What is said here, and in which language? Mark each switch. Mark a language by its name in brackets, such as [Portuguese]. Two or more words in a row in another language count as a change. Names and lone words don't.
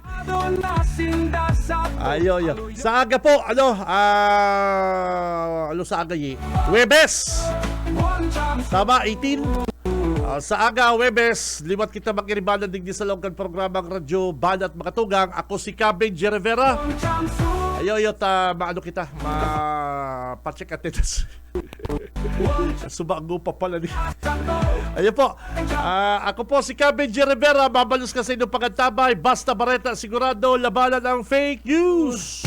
[Bikol] Ayo. Sa aga po, sa aga Webes. Tama, 18. Sa aga, Webes, liwat kita mag-iribanan digdi sa longgan programang Radyo Banat mga tugang. Ako si Cab Benji Rivera. Ayo, kita, pa-check attendance. Subago pa pala ni. Ayun po. Ako po si Cab Benji Rivera. Babalos ka sa inyong pagantabay. Basta Bareta, sigurado labanan ang [English] fake news.